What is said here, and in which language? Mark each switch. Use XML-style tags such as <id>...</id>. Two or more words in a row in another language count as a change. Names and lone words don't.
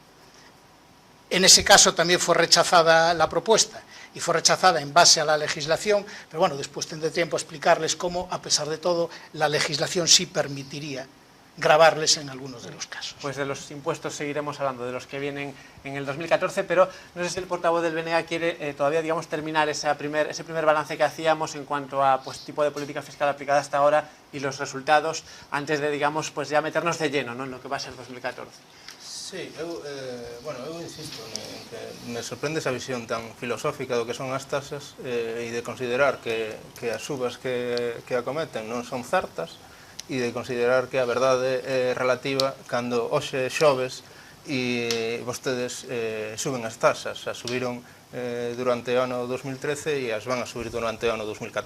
<es>En ese caso también fue rechazada la propuesta, y fue rechazada en base a la legislación, pero bueno, después tendré tiempo a explicarles cómo, a pesar de todo, la legislación sí permitiría gravarles en algunos de los casos. Pues de los impuestos seguiremos hablando, de los que vienen en el 2014, pero no sé si el portavoz del BNA quiere todavía, digamos, terminar ese primer balance que hacíamos en cuanto a tipo de política fiscal aplicada hasta ahora y los resultados, antes de, digamos, pues ya meternos de lleno, ¿no?, en lo que va a ser 2014.</es> <gl>Sí, eu insisto en que me sorprende esa visión tan filosófica do que son as tasas e de considerar que as subas que acometen non son certas e de considerar que a verdade é relativa cando hoxe xoves e vostedes suben as tasas, as subiron durante o ano 2013 e as van a subir durante o ano 2014.</gl>